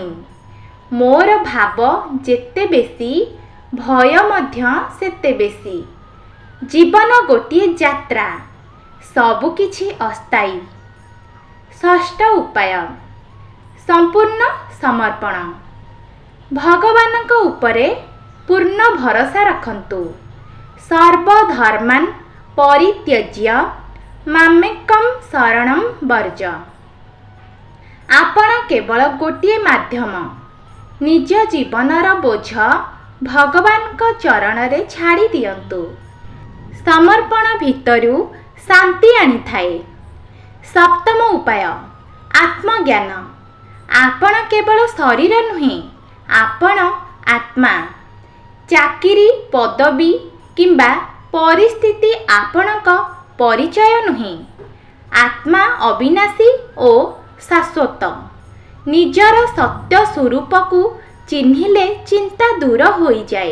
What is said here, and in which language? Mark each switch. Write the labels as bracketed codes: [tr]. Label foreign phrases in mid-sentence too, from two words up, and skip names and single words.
[or] ମୋର ଭାବ ଯେତେ ବେଶି, ଭୟ ମଧ୍ୟ ସେତେ ବେଶି। ଜୀବନ ଗୋଟିଏ ଯାତ୍ରା, ସବୁ କିଛି ଅସ୍ଥାୟୀ। ଷଷ୍ଠ ଉପାୟ, ସମ୍ପୂର୍ଣ୍ଣ ସମର୍ପଣ। ଭଗବାନଙ୍କ ଉପରେ ପୂର୍ଣ୍ଣ ଭରସା ରଖନ୍ତୁ। [sa] सर्वधर्मान परित्यज्य मामेकं शरणं वर्ज। [or] ଆପଣ କେବଳ ଗୋଟିଏ ମାଧ୍ୟମ। ନିଜ ଜୀବନର ବୋଝ ଭଗବାନଙ୍କ ଚରଣ ରେ ଛାଡ଼ି ଦିଅନ୍ତୁ। ସମର୍ପଣ ଭିତରୁ ଶାନ୍ତି ଆଣି ଥାଏ। ସପ୍ତମ ଉପାୟ, ଆତ୍ମଜ୍ଞାନ। ଆପଣ କେବଳ ଶରୀର ନୁହେଁ, ଆପଣ ଆତ୍ମା। चाकिरी, ପଦବୀ କିମ୍ବା ପରିସ୍ଥିତି ଆପଣଙ୍କ ପରିଚୟ ନୁହେଁ। ଆତ୍ମା ଅବିନାଶୀ ଓ ଶାଶ୍ୱତ। ନିଜର ସତ୍ୟ ସ୍ୱରୂପ କୁ ଚିହ୍ନିଲେ ଚିନ୍ତା ଦୂର ହୋଇ ଯାଏ।